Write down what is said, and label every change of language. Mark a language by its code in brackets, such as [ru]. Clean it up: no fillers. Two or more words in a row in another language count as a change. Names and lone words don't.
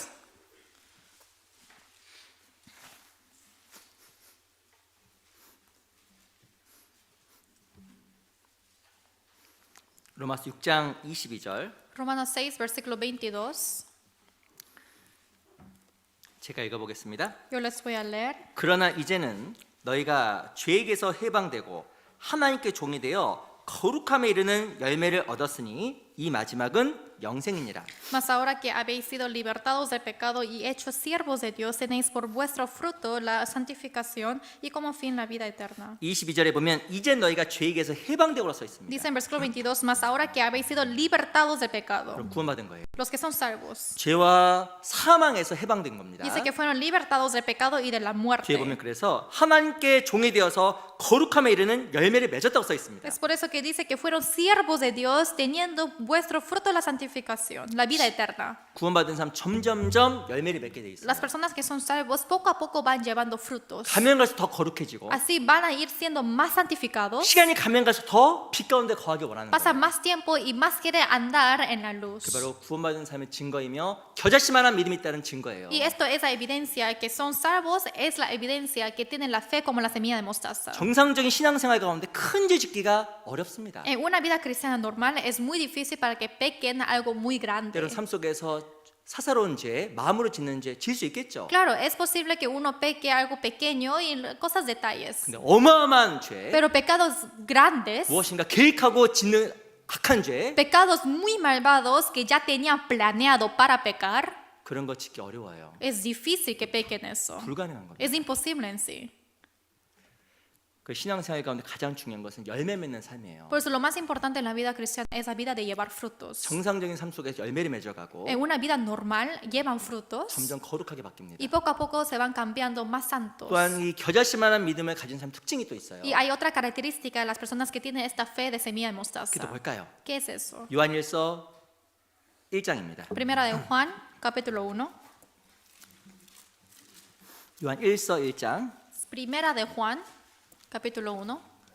[ko] 로마서 6장 22절 [es] Romanos 6, versículo 22. [ko] 제가 읽어보겠습니다. [es] Yo les voy a leer. [ko] 그러나 이제는 너희가 죄에게서 해방되고 하나님께 종이 되어 거룩함에 이르는 열매를 얻었으니 이 마지막은 영생이니라. [es] Mas ahora que habéis sido libertados del pecado y hechos siervos de Dios, tenéis por vuestro fruto la santificación y como fin la vida eterna. [ko] 22절에 보면 이제 너희가 죄에게서 해방되고라 써 있습니다. [es] Dice en versículo 22, mas ahora que habéis sido libertados del pecado, [ko] 그럼 구원받은 거예요. [es] los que son salvos. [ko] 죄와 사망에서 해방된 겁니다. [es] Dice que fueron libertados del pecado y de la [ko] 뒤에 [es] muerte. [ko] 보면 그래서 하나님께 종이 되어서 거룩함에 이르는 열매를 맺었다고 써 있습니다. [es] Es por eso que dice que fueron siervos de Dios teniendo vuestro fruto la santificación, la vida eterna. [ko] 구원받은 사람 점점점 열매를 맺게 돼 있어요. [es] Las personas que son salvos poco a poco van llevando frutos. [ko] 가면 갈수록 더 거룩해지고 [es] Así van a ir siendo más santificados. [ko] 시간이 가면 갈수록 더 빛 가운데 거하기 원하는 [es] Pasa [ko] 거예요. [es] más tiempo y más quiere andar en la [ko] 그 [es] luz. [ko] 바로 구원받은 삶의 증거이며 겨자씨만한 믿음이 있다는 증거예요. [es] Y esto es la evidencia que son salvos, es la evidencia que tienen la fe como la semilla de mostaza. [ko] 정상적인 신앙생활 가운데 큰 죄 짓기가 어렵습니다. [es] En una vida cristiana normal es muy difícil para que pequen algo muy grande. [ko] 때론 삶 속에서 사사로운 죄, 마음으로 짓는 죄 질 수 있겠죠. [es] Claro, es posible que uno peque algo pequeño y cosas detalles. [ko] 근데 어마어마한 죄, [es] Pero pecados grandes, [ko] 무엇인가 계획하고 짓는 악한 죄, [es] pecados muy malvados que ya tenían planeado para pecar, [ko] 그런 거 짓기 어려워요. [es] es difícil que pequen eso. [ko] 불가능한 겁니다. [es] Es imposible en sí. [ko] 그 신앙생활 가운데 가장 중요한 것은 열매 맺는 삶이에요. [es] Por eso lo más importante en la vida cristiana es la vida de llevar frutos. [ko] 정상적인 삶 속에서 열매를 맺어가고 [es] En una vida normal llevan frutos [ko] 점점 거룩하게 바뀝니다. [es] y poco a poco se van cambiando más santos. [ko] 또한 이 겨자씨만한 믿음을 가진 사람 특징이 또 있어요. [es] Y hay otra característica de las personas que tienen esta fe de semilla de [ko] 그게 또 [es] mostaza. [ko] 뭘까요? [es] ¿Qué es eso? [ko] 요한일서 1장입니다. [es] Primera de Juan, capítulo 1. [ko] 요한일서 1장 [es] Primera de Juan, capítulo 1.